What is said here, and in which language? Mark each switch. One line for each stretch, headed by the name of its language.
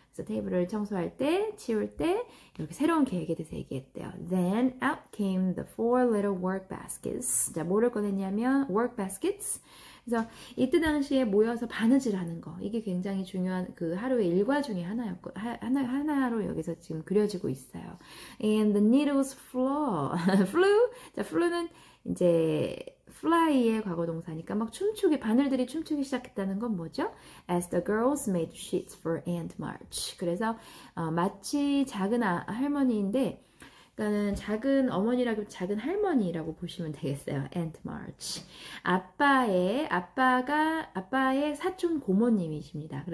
Korean: 그래서 테이블을 청소할 때, 치울 때 이렇게 새로운 계획에 대해서 얘기했대요.
English: Then out came the four little work baskets.
Korean: 자, 뭐를 꺼냈냐면 work baskets. 그래서 이때 당시에 모여서 바느질 하는 거 이게 굉장히 중요한 그 하루의 일과 중에 하나로 여기서 지금 그려지고 있어요.
English: And the needles flew.
Korean: 자, flew는 이제 fly의 과거 동사니까 막 바늘들이 춤추기 시작했다는 건 뭐죠?
English: As the girls made sheets for Aunt March.
Korean: 그래서 마치 작은 할머니인데 그러니까는 작은 어머니라고 작은 할머니라고 보시면 되겠어요.
English: Aunt March.
Korean: 아빠의 사촌 고모님이십니다.